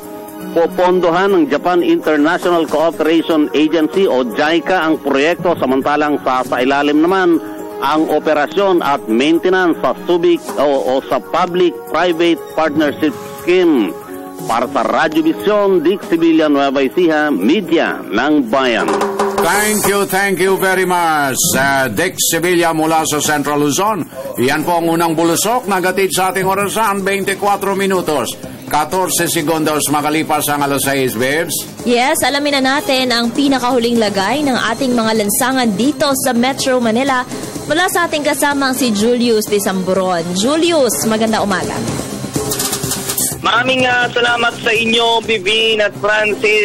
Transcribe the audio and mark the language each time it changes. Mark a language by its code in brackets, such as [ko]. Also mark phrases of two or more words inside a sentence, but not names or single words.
[tl] Popondohan ng Japan International Cooperation Agency o JICA ang proyekto, samantalang sa ilalim naman ang operasyon at maintenance sa SUBIC o sa Public-Private Partnership Scheme. Para sa Radyo Vision, Dick Sevilla, Nueva Ecija, Media ng Bayan. [en] Thank you very much, Dick Sevilla [tl] mula sa [en] Central Luzon. [tl] Yan po ang unang bulusok na gatid sa ating orasan, 24 minutos. 14 segundos makalipas ang alas 6, babes. Yes, alamin na natin ang pinakahuling lagay ng ating mga lansangan dito sa Metro Manila mula sa ating kasamang si Julius de Samburon. Julius, maganda umaga. Maraming salamat sa inyo, Bibin at Francis.